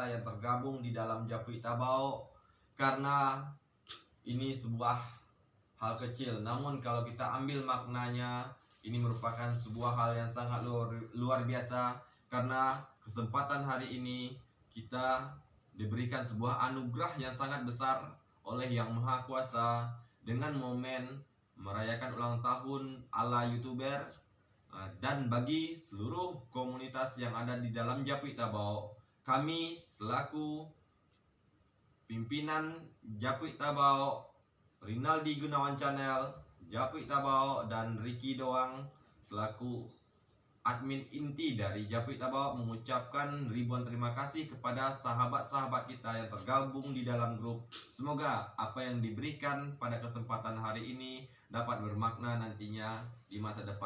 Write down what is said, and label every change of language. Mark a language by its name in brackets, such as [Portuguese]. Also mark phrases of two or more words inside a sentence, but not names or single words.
[Indonesian] yang tergabung di dalam Japui Tabao, karena ini sebuah hal kecil, namun kalau kita ambil maknanya ini merupakan sebuah hal yang sangat luar biasa, karena kesempatan hari ini kita diberikan sebuah anugerah yang sangat besar oleh Yang Maha Kuasa dengan momen merayakan ulang tahun ala YouTuber. Dan bagi seluruh komunitas yang ada di dalam Japui Tabao, kami selaku pimpinan Japui Tabao, Rinaldi Gunawan Channel, Japui Tabao, dan Ricky Doang selaku admin inti dari Japui Tabao mengucapkan ribuan terima kasih kepada sahabat-sahabat kita yang tergabung di dalam grup. Semoga apa yang diberikan pada kesempatan hari ini dapat bermakna nantinya di masa depan.